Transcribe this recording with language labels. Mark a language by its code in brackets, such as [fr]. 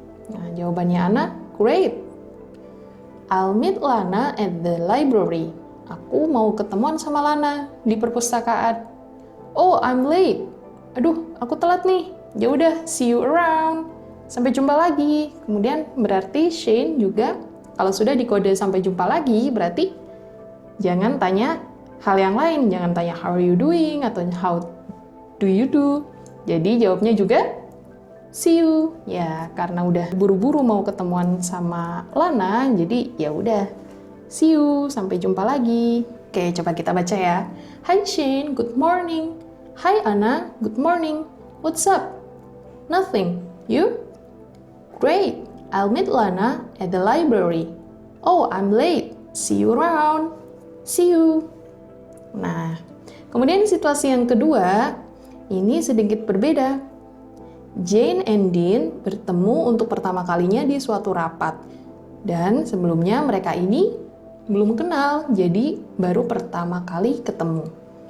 [id] Nah, jawabannya [en] Anna, great. I'll meet Lana at the library. [id] Aku mau ketemuan sama Lana di perpustakaan. [en] Oh, I'm late. [id] Aduh, aku telat nih. Ya udah, [en] see you around. [id] Sampai jumpa lagi. Kemudian berarti Shane juga kalau sudah dikode sampai jumpa lagi, berarti jangan tanya hal yang lain. Jangan tanya [en] how are you doing [id] atau [en] how do you do. [id] Jadi jawabnya juga [en] see you. [id] Ya, karena udah buru-buru mau ketemuan sama Lana, jadi ya udah see you, sampai jumpa lagi. Oke, coba kita baca ya. [en] Hi Shane, good morning. Hi Anna, good morning. What's up? Nothing. You? Great. I'll meet Lana at the library. Oh, I'm late. See you around. See you. [id] Nah, kemudian situasi yang kedua, ini sedikit berbeda. Jane and Dean bertemu untuk pertama kalinya di suatu rapat. Dan sebelumnya mereka ini belum kenal, jadi baru pertama kali ketemu.